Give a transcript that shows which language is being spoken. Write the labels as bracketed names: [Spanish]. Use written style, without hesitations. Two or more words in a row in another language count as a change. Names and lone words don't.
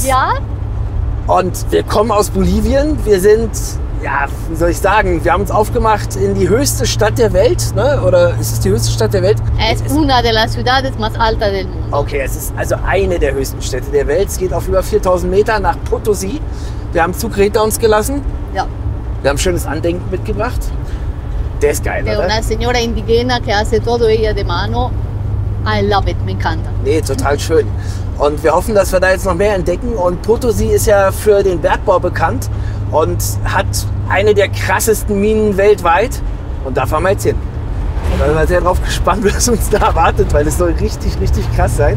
[German] Ja? Und wir kommen aus Bolivien. Wir sind, ja, wie soll ich sagen, wir haben uns aufgemacht in die höchste Stadt der Welt, ne? Oder ist es die höchste Stadt der Welt? Es ist [Spanish] una de las ciudades más altas del mundo. [German] Okay, es ist also eine der höchsten Städte der Welt. Es geht auf über 4000 Meter nach Potosí. Wir haben Zug hinter uns gelassen. Ja. Wir haben ein schönes Andenken mitgebracht. Der ist geil, [Spanish] De [German] oder? [Spanish] una señora indigena que hace todo ella de mano. [English] I love it, [Spanish] me encanta. [German] Nee, total schön. Und wir hoffen, dass wir da jetzt noch mehr entdecken. Und Potosí ist ja für den Bergbau bekannt und hat eine der krassesten Minen weltweit. Und da fahren wir jetzt hin. Und da sind wir sehr drauf gespannt, was uns da erwartet, weil es soll richtig, richtig krass sein.